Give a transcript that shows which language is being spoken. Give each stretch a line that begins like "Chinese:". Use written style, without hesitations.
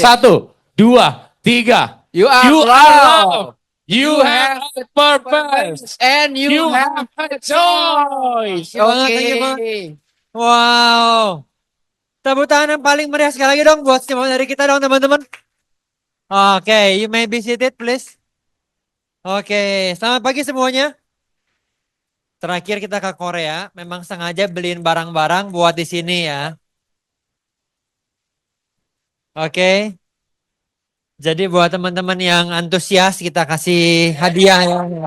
English: 1, 2, 3. You are love. You have a purpose. and You have a choice. Oke. Wow.
Indonesian: Tepuk tangan yang paling meriah sekali lagi dong buat semua dari kita dong teman-teman. Oke,
English: you may be seated please.
Indonesian: Oke, selamat pagi semuanya. Terakhir kita ke Korea, memang sengaja beliin barang-barang buat di sini ya. Oke. Jadi buat teman-teman yang antusias kita kasih hadiah ya.